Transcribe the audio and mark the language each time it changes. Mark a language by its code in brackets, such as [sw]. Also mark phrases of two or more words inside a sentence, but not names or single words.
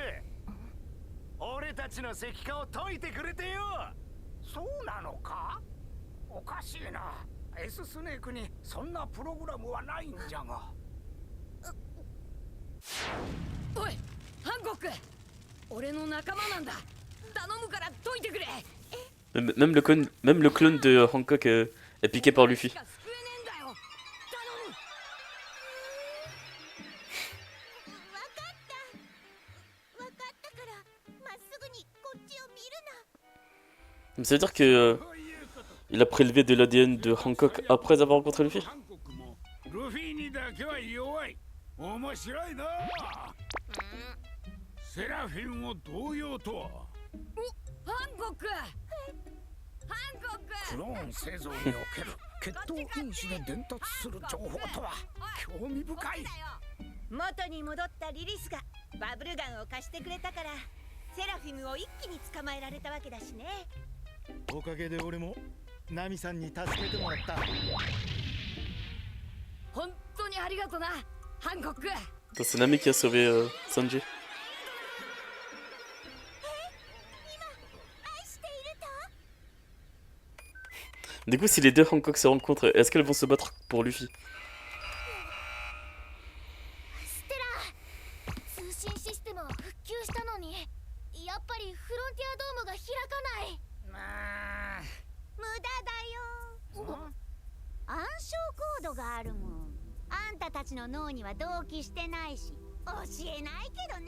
[ja] 俺たちの石化を解いてくれてよ。そうなのか。おかしいな。 S スネークにそんなプログラムはないんじゃが。おいハンコック、俺の仲間なんだ。頼むから解いてくれ。 [fr] Même le clone de Hancock est piqué par Luffy. Ça veut dire que il a prélevé de l'ADN de Hancock après avoir rencontré Luffy. [ja] ルフィにだけは弱い。面白いな。セラフィンを同様とは。ハンコック、ハンコック。クローン製造における血統因子で伝達する情報とは興味深い。元に戻ったリリスがバブルガンを貸してくれたから、セラフィムを一気に捕まえられたわけだしね。おかげで俺もナミさんに助けてもらった。本当にありがとな、ハンコック。 [fr] C'est Nami qui a sauvé Sanji. Du coup, si les deux Hancock se rencontrent, est-ce qu'elles vont se battre pour Luffy? [ja] 通信システムを復旧したのに、やっぱりフロンティアドームが開かない。まあ無駄だよ。暗証コードがあるもん。あんたたちの脳には同期してないし教えないけどね。